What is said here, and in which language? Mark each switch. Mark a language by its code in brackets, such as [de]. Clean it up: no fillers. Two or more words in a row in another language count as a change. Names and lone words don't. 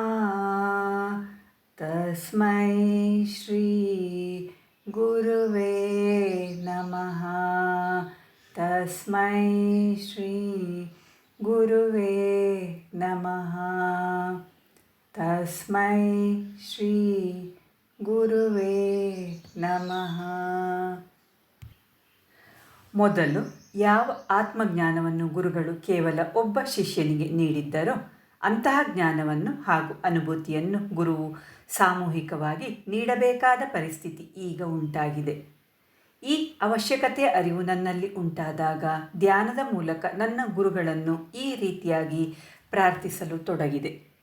[sa] ತಸ್ಮೈ ಶ್ರೀ ಗುರುವೇ ನಮಃ. ತಸ್ಮೈ ಶ್ರೀ ಗುರುವೇ ನಮಃ. ತಸ್ಮೈ ಶ್ರೀ ಗುರುವೇ ನಮಃ. [kn] ಮೊದಲು ಯಾವ ಆತ್ಮಜ್ಞಾನವನ್ನು ಗುರುಗಳು ಕೇವಲ ಒಬ್ಬ ಶಿಷ್ಯನಿಗೆ ನೀಡಿದ್ದರೋ ಅಂತಹ ಜ್ಞಾನವನ್ನು ಹಾಗೂ ಅನುಭೂತಿಯನ್ನು ಗುರುವು ಸಾಮೂಹಿಕವಾಗಿ ನೀಡಬೇಕಾದ ಪರಿಸ್ಥಿತಿ ಈಗ ಉಂಟಾಗಿದೆ. ಈ ಅವಶ್ಯಕತೆಯ ಅರಿವು ನನ್ನಲ್ಲಿ ಉಂಟಾದಾಗ ಧ್ಯಾನದ ಮೂಲಕ ನನ್ನ ಗುರುಗಳನ್ನು ಈ ರೀತಿಯಾಗಿ ಪ್ರಾರ್ಥಿಸಲು ತೊಡಗಿದೆ.